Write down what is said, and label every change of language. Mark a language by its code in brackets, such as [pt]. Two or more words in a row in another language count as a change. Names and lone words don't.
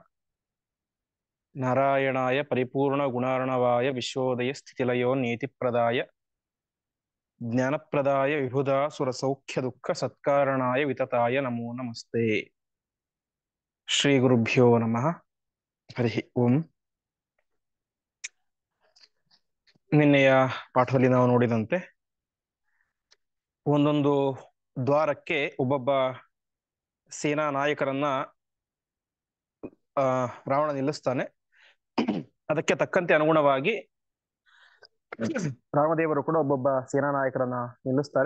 [sa] नारायणाय परिपूर्णगुणार्णवाय विश्वोदय स्थितिलयो नीतिप्रदाय ज्ञानप्रदाय विबुधा सुरसौख्यदुःख सत्कारणाय वितताय नमो नमस्ते। श्रीगुरुभ्यो नमः। हरिः ओम्. [kn] ನಿನ್ನೆಯ ಪಾಠದಲ್ಲಿ ನಾವು ನೋಡಿದಂತೆ ಒಂದೊಂದು ದ್ವಾರಕ್ಕೆ ಒಬ್ಬೊಬ್ಬ ಸೇನಾ ನಾಯಕರನ್ನ ರಾವಣ ನಿಲ್ಲಿಸ್ತಾನೆ. ಅದಕ್ಕೆ ತಕ್ಕಂತೆ ಅನುಗುಣವಾಗಿ ರಾಮದೇವರು ಕೂಡ ಒಬ್ಬೊಬ್ಬ ಸೇನಾ ನಾಯಕರನ್ನ ನಿಲ್ಲಿಸ್ತಾರೆ.